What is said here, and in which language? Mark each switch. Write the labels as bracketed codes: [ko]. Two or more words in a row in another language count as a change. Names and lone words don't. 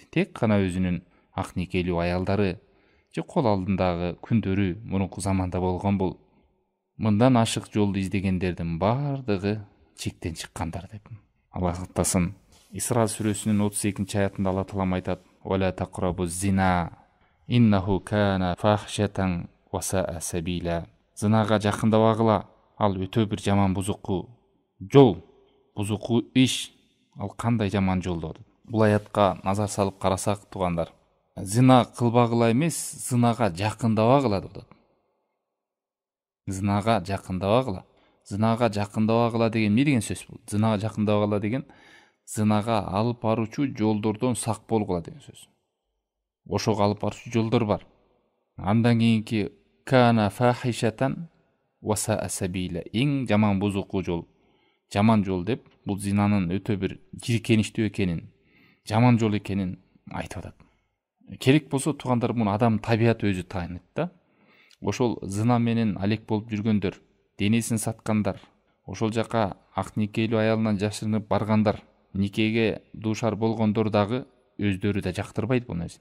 [ky] Тек гана өзүнүн ак никелүү аялдары же кол алдындагы күндөрү мурунку заманда болгон бул мындан ашык жолду издегендердин бардыгы чектен чыккандар деп. Алла сактасын. Исра сүрөсүнүн 32-нчи аятында Алла Таалам айтат: [ar] "ولا تقربوا الزنى إنه كان فاحشة وساء سبيلا". [ky] Зынага жакындабагыла, ал өтө бир жаман бузуку жол, бузуку иш, ал кандай жаман жол деп. Бул аятка назар салып карасак, тугандар, зина кылбагыла эмес, зынага жакындабагыла деп атат. Зынага жакындабагыла. Зынага жакындабагыла деген эмне деген сөз бул? Зынага жакындабагыла деген зынага алып баруучу жолдордон сак болгула деген сөз. Ошого алып баруучу жолдор бар. Андан кийинки [ar] كان فاحشة وساء سبيلا, [ky] эң жаман бузуку жол. Жаман жол деп бул зинанын өтө бир жиркеничтүү экенин, жаман жол экенин айтып атат. Керек болсо тугандар, муну адам табиаты өзү тааныйт да. Ошол зына менен алек болуп жүргөндөр, денесин саткандар, ошол жака ак никелүү аялынан жашырынып баргандар, никеге дуушар болгондор дагы өздөрү да жактырбайт бул нерсени.